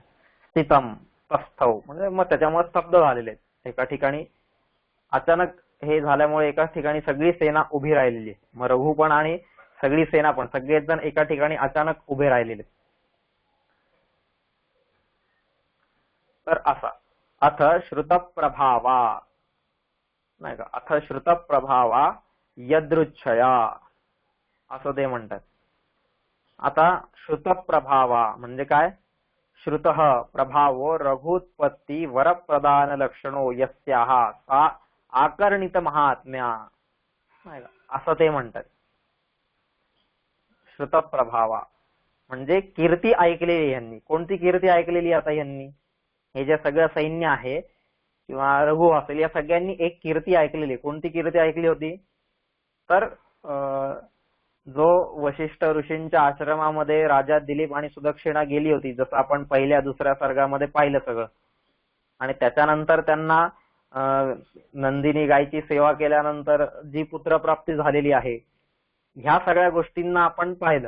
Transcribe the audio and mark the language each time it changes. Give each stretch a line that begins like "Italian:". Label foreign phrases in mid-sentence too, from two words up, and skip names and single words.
Sanskrit: स्थितम, तस्थौ
Marathi: म्हणजे मग त्याच्यामुळे स्तब्ध झालेले, एका ठिकाणी अचानक हे झाल्यामुळे एका ठिकाणी सगळी सेना उभी राहिलेली, मग रघु पण आणि सगळी सेना पण, सगळेच जण एका ठिकाणी अचानक उभे राहिलेले. तर असा
Sanskrit: अथ श्रुतप्रभावा,
Marathi: नाही का,
Sanskrit: अथ श्रुतप्रभावा यदृच्छया
Marathi: असं ते म्हणतात. आता श्रुतप्रभावा म्हणजे काय,
Sanskrit: श्रुतः प्रभावो रघुत्पत्ती वरप्रदान लक्षणो यस्याः सा आकर्णित महात्म्या,
Marathi: नाही का, असं ते म्हणतात. श्रुतप्रभावा म्हणजे कीर्ती ऐकलेली यांनी. कोणती कीर्ती ऐकलेली आता यांनी, हे जे सगळं सैन्य आहे किंवा रघु असेल या सगळ्यांनी एक कीर्ती ऐकलेली. कोणती कीर्ती ऐकली होती, तर जो वशिष्ठ ऋषींच्या आश्रमामध्ये राजा दिलीप आणि सुदक्षिणा गेली होती, जसं आपण पहिल्या दुसऱ्या सर्गामध्ये पाहिलं सगळं, आणि त्याच्यानंतर त्यांना नंदिनी गायची सेवा केल्यानंतर जी पुत्रप्राप्ती झालेली आहे, ह्या सगळ्या गोष्टींना आपण पाहिलं.